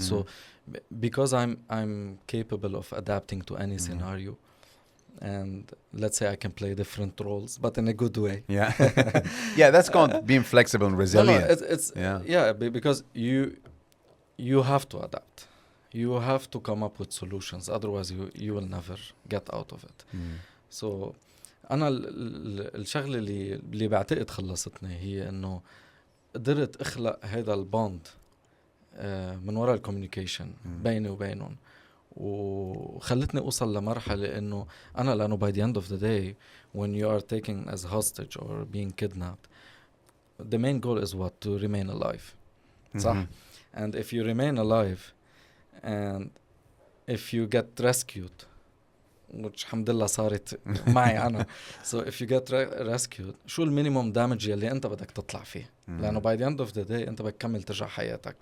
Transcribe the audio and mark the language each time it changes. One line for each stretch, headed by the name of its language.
English: So because I'm capable of adapting to any scenario, and let's say I can play different roles, but in a good way. Yeah. Yeah, that's called being flexible and resilient. Because you have to adapt. You have to come up with solutions, otherwise you will never get out of it.
Arabic: So أنا الشغلة اللي بعتقد خلصتني هي إنه قدرت أخلق هذا البوند من وراء الكوميونيكيشن بيني وبينهم، وخلتني أوصل لمرحلة إنه أنا لأنه
English: by the end of the day when you are taken as hostage or being kidnapped, the main goal is what? To remain alive.
Arabic: صح؟
English: And if you remain alive and if you get rescued, which
Arabic: الحمد لله صارت معي أنا,
English: so if you get rescued,
Arabic: شو المينيموم دامج يلي أنت بدك تطلع فيه؟ لأنه
English: by the end of the day
Arabic: أنت بدك تكمل ترجع حياتك.